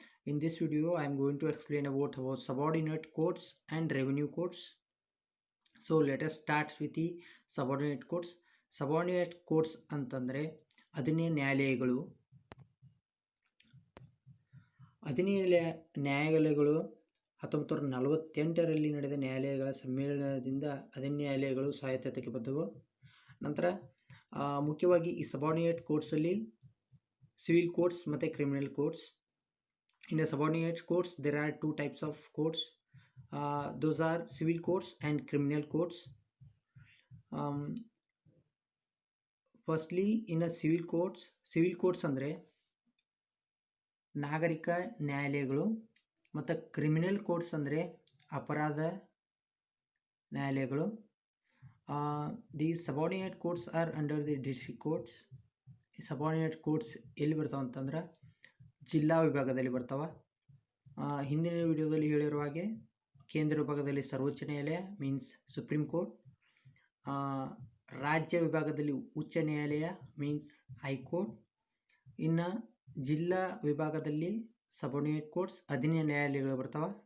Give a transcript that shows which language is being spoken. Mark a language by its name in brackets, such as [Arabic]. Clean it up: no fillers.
[English] In this video, I am going to explain about subordinate courts and revenue courts. So let us start with the subordinate courts. [Kannada] Subordinate courts ಅಂತಂದರೆ ಅಧೀನ ನ್ಯಾಯಾಲಯಗಳು. ಅಧೀನ ನ್ಯಾಯಾಲಯಗಳು 1948ರಲ್ಲಿ ನಡೆದ ನ್ಯಾಯಾಲಯಗಳ ಸಮ್ಮೇಳನದಿಂದ ಅಧೀನ ನ್ಯಾಯಾಲಯಗಳು ಸ್ವಾಯತ್ತತೆಗೆ ಬಂದವು. ನಂತರ ಮುಖ್ಯವಾಗಿ ಈ ಸಬಾರ್ಡಿನೇಟ್ ಕೋರ್ಟ್ಸಲ್ಲಿ ಸಿವಿಲ್ ಕೋರ್ಟ್ಸ್ ಮತ್ತು criminal courts. [English] In the subordinate courts, there are two types of courts. Those are civil courts and criminal courts. Firstly, in a civil courts [Kannada] ಅಂದರೆ ನಾಗರಿಕ ನ್ಯಾಯಾಲಯಗಳು ಮತ್ತು ಕ್ರಿಮಿನಲ್ ಕೋರ್ಟ್ಸ್ ಅಂದರೆ ಅಪರಾಧ ನ್ಯಾಯಾಲಯಗಳು. [English] These subordinate courts are under the district courts. [Kannada] ಈ subordinate courts ಎಲ್ಲಿ ಬರ್ತಾವೆ ಅಂತಂದ್ರೆ ಜಿಲ್ಲಾ ವಿಭಾಗದಲ್ಲಿ ಬರ್ತಾವೆ. ಹಿಂದಿನ ವಿಡಿಯೋದಲ್ಲಿ ಹೇಳಿರುವ ಹಾಗೆ ಕೇಂದ್ರ ವಿಭಾಗದಲ್ಲಿ ಸರ್ವೋಚ್ಚ ನ್ಯಾಯಾಲಯ ಮೀನ್ಸ್ ಸುಪ್ರೀಂ ಕೋರ್ಟ್, ರಾಜ್ಯ ವಿಭಾಗದಲ್ಲಿ ಉಚ್ಚ ನ್ಯಾಯಾಲಯ ಮೀನ್ಸ್ ಹೈಕೋರ್ಟ್, ಇನ್ನು ಜಿಲ್ಲಾ ವಿಭಾಗದಲ್ಲಿ ಸಬಾರ್ಡಿನೇಟ್ ಕೋರ್ಟ್ಸ್ ಅಧೀನ ನ್ಯಾಯಾಲಯಗಳು ಬರ್ತಾವೆ.